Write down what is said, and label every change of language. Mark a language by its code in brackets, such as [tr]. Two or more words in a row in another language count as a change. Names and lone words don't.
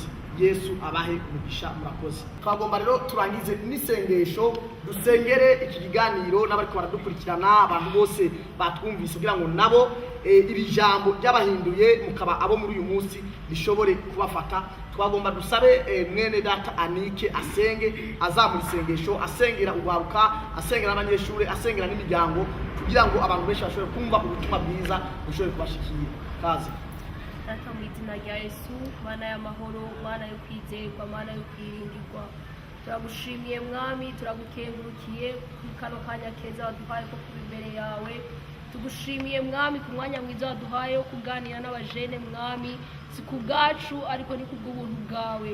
[rn] Yesu abahe umugisha murakoze. Twagomba rero turangize n'isengesho dusengere iki kiganiro n'abari ko baradukurikirana abantu bose batwumvise kugira ngo nabo iri jambo ry'abahinduye mukaba abo muri uyu munsi bishobore kubafata. Twagomba dusabe mwene data Anike asenge azamura isengesho, asengera ugwaruka, asengera n'abanyeshuri, asengera n'imiryango kugira ngo abantu benshi bashobore kumva ubutumwa bwiza bushobore kubashikira. Kaze. Data mu izina rya Yesu, Mana y'amahoro, Mana yo kwizerwa, Mana yo kwiringirwa, turagushimiye Mwami, turagukengurukiye kano kanya keza waduhaye ko kuba imbere yawe. Tugushimiye Mwami ku mwanya mwiza waduhaye wo kuganira n'abajene Mwami, si ku bwacu ariko ni kubw'ubuntu bwawe.